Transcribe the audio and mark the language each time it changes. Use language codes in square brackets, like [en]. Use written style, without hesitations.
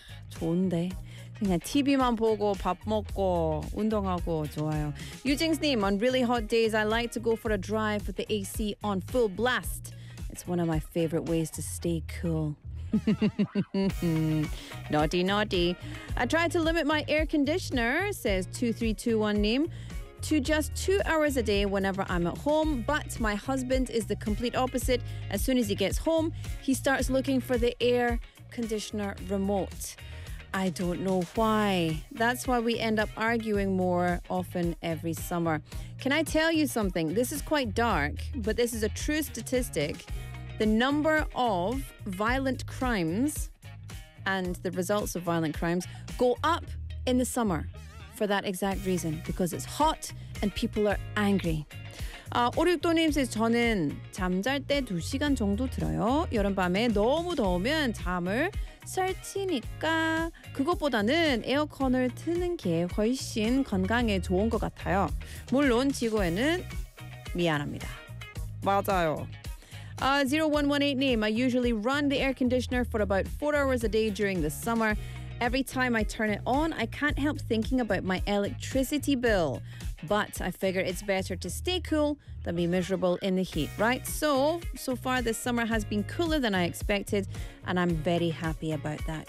[ko] 좋은데 그냥 TV만 보고 밥 먹고 운동하고 좋아요. [en] Eugene's name, on really hot days, I like to go for a drive with the AC on full blast. It's one of my favorite ways to stay cool. Naughty, naughty. I try to limit my air conditioner, says 2321 name, to just 2 hours a day whenever I'm at home. But my husband is the complete opposite. As soon as he gets home, he starts looking for the air conditioner remote. I don't know why. That's why we end up arguing more often every summer. Can I tell you something? This is quite dark, but this is a true statistic. The number of violent crimes and the results of violent crimes go up in the summer. For that exact reason, because it's hot and people are angry. [ko] 오륙도님 [en] says, [ko] 저는 잠잘 때 2시간 정도 들어요. 여름밤에 너무 더우면 잠을 설치니까 그것보다는 에어컨을 트는 게 훨씬 건강에 좋은 것 같아요. 물론 지구에는 미안합니다. 맞아요. [en] 0118님, I usually run the air conditioner for about 4 hours a day during the summer. Every time I turn it on, I can't help thinking about my electricity bill. But I figure it's better to stay cool than be miserable in the heat, right? So far this summer has been cooler than I expected, and I'm very happy about that.